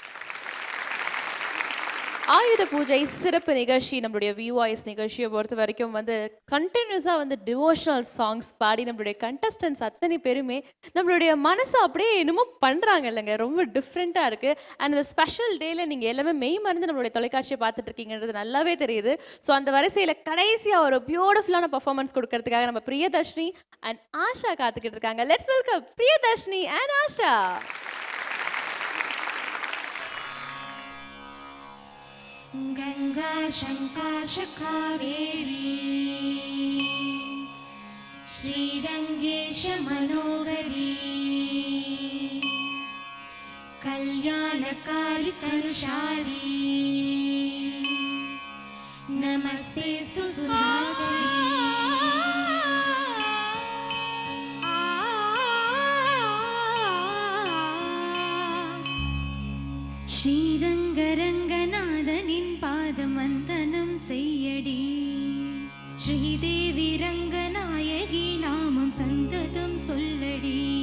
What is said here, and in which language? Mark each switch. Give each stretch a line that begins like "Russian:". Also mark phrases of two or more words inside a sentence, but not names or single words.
Tamil: ஆயுத பூஜை சிறப்பு நிகழ்ச்சி நம்மளுடைய விவாய்ஸ் நிகழ்ச்சியை பொறுத்த வரைக்கும் கண்டினியூஸாக
English: devotional songs
Tamil: பாடி நம்மளுடைய கண்டஸ்டன்ஸ் அத்தனை பேருமே நம்மளுடைய மனசை அப்படியே என்னமோ பண்ணுறாங்க இல்லைங்க. ரொம்ப டிஃப்ரெண்ட்டாக இருக்குது. அண்ட் இந்த ஸ்பெஷல் டேயில் நீங்கள் எல்லாமே மெய் மறந்து நம்மளுடைய தொலைக்காட்சியை பார்த்துட்டு இருக்கீங்கன்றது நல்லாவே தெரியுது. ஸோ அந்த வரிசையில் கடைசியாக ஒரு
English: beautiful performance
Tamil: கொடுக்கறதுக்காக நம்ம பிரியதர்ஷினி அண்ட் ஆஷா காத்துக்கிட்டு இருக்காங்க.
English: let's welcome Priyadarshini and Asha.
Sanskrit: गंगा शंका कावेरी श्रीरंगेश मनोहरी कल्याणकारी कलुषारी नमस्ते स्तु सुधाची
Tamil: ஸ்ரீரங்கரங்கநாதனின் பாதமந்தனம் செய்யடி ஸ்ரீதேவி ரங்கநாயகி நாமம் சந்ததம் சொல்லடி